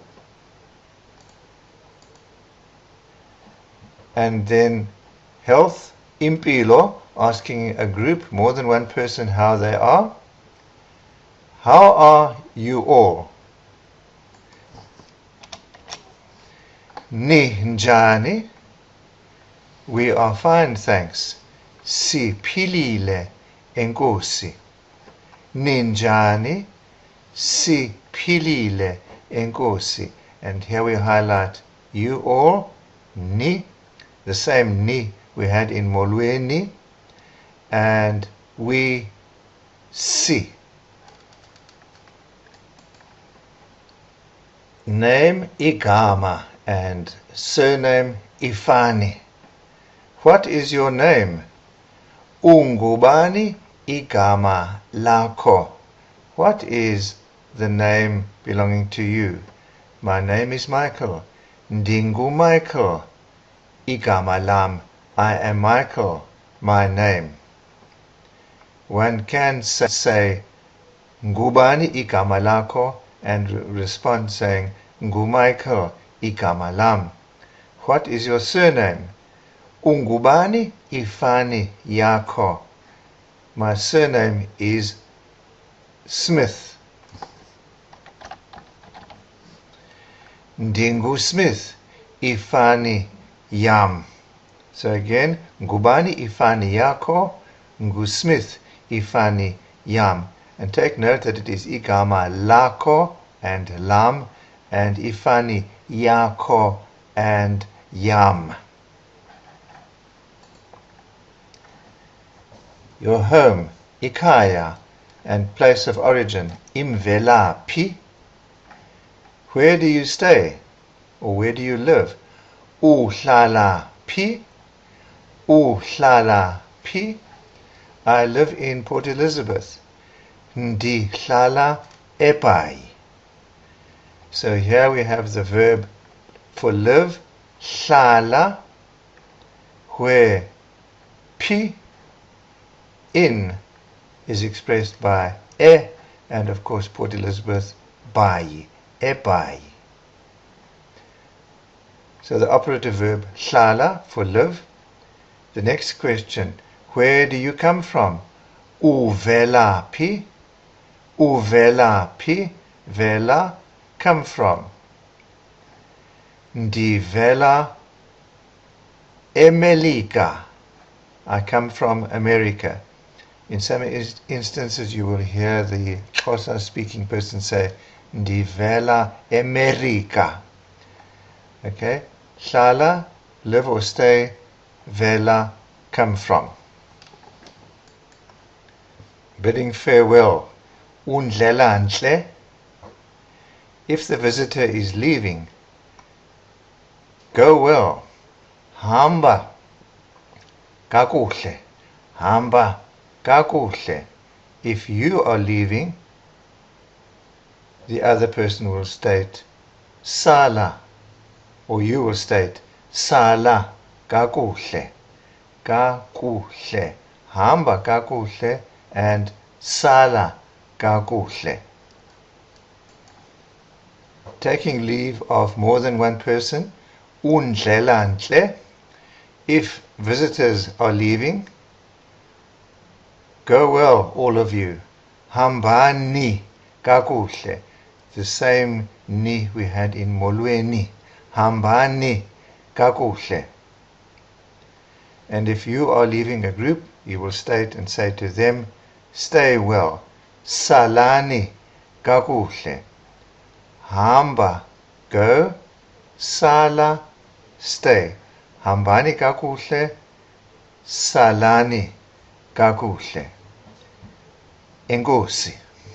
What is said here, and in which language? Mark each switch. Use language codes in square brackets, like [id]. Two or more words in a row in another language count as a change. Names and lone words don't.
[en] And then health, impilo, asking a group, more than one person, how they are. How are you all? [xh] Ni njani? [en] We are fine, thanks. [xh] Siphilile enkosi. Ninjani? Siphilile enkosi. [en] And here we highlight you all, ni, the same ni we had in molweni, and we si. Name igama and surname ifani. What is your name? [xh] Ungubani igama lakho. [en] What is the name belonging to you? My name is Michael. [xh] Ndingu Michael. Igama lam. [en] I am Michael. My name. One can say [xh] Ngubani igama lakho [en] and respond saying [xh] Ngu Michael igama lam. [en] What is your surname? [xh] Ungubani ifani yakho. [en] My surname is Smith. [xh] Ndingu Smith ifani yam. [en] So again, [xh] Ngubani ifani yakho, Ngu Smith ifani yam. [en] And take note that it is [xh] igama lakho [en] and lam, and [xh] ifani yakho [en] and yam. Your home, ikaya, and place of origin, imvelaphi. Where do you stay, or where do you live? [xh] Uhlala phi. Uhlala P. [en] I live in Port Elizabeth. [xh] Ndihlala eBhayi. [en] So here we have the verb for live, hlala, where P in is expressed by e, and of course Port Elizabeth, [xh] Bhayi, eBhayi. [en] So the operative verb hlala for live. The next question, where do you come from? [xh] Uvelaphi. Uvelaphi. Vela, [en] come from. [xh] Ndivela eMelika. [en] I come from America. In some instances you will hear the Xhosa speaking person say [xh] Ndivela eMerika. [en] Okay? Hlala, live or stay. Vela, come from. Bidding farewell. [xh] Undlela ntle. [en] If the visitor is leaving, go well. [xh] Hamba kakuhle. Hamba kakuhle. [en] If you are leaving, the other person will state sala, or you will state [xh] sala kakuhle. Kakuhle. Hamba kakuhle and sala kakuhle. [en] Taking leave of more than one person, [xh] undlela ntle. [en] If visitors are leaving, go well, all of you. [xh] Hambani kakuhle. [en] The same ni we had in molweni. [xh] Hambani kakuhle. [en] And if you are leaving a group, you will state and say to them, stay well. [xh] Salani kakuhle. Hamba, [en] go. Sala, stay. [xh] Hambani kakuhle. Salani kakuhle. Enkosi.